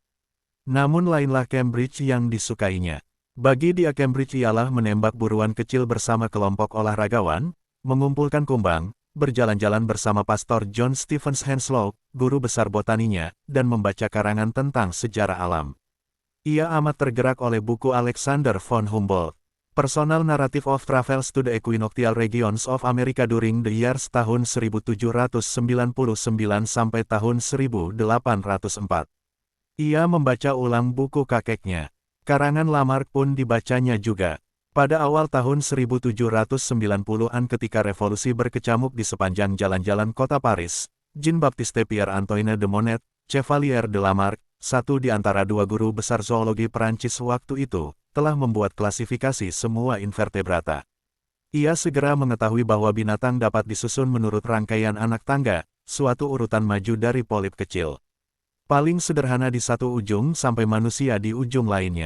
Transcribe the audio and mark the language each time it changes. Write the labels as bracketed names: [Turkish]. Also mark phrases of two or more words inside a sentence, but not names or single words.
[Indonesian] Namun lainlah Cambridge yang disukainya. Bagi dia Cambridge ialah menembak buruan kecil bersama kelompok olahragawan, mengumpulkan kumbang, berjalan-jalan bersama Pastor John Stephens Henslow, guru besar botaninya, dan membaca karangan tentang sejarah alam. Ia amat tergerak oleh buku Alexander von Humboldt, Personal Narrative of Travels to the Equinoctial Regions of America during the years tahun 1799 sampai tahun 1804. Ia membaca ulang buku kakeknya. Karangan Lamarck pun dibacanya juga. Pada awal tahun 1790-an ketika revolusi berkecamuk di sepanjang jalan-jalan kota Paris, Jean-Baptiste Pierre-Antoine de Monnet, Chevalier de Lamarck, satu di antara dua guru besar zoologi Perancis waktu itu, telah membuat klasifikasi semua invertebrata. Ia segera mengetahui bahwa binatang dapat disusun menurut rangkaian anak tangga, suatu urutan maju dari polip kecil. Paling sederhana di satu ujung sampai manusia di ujung lainnya.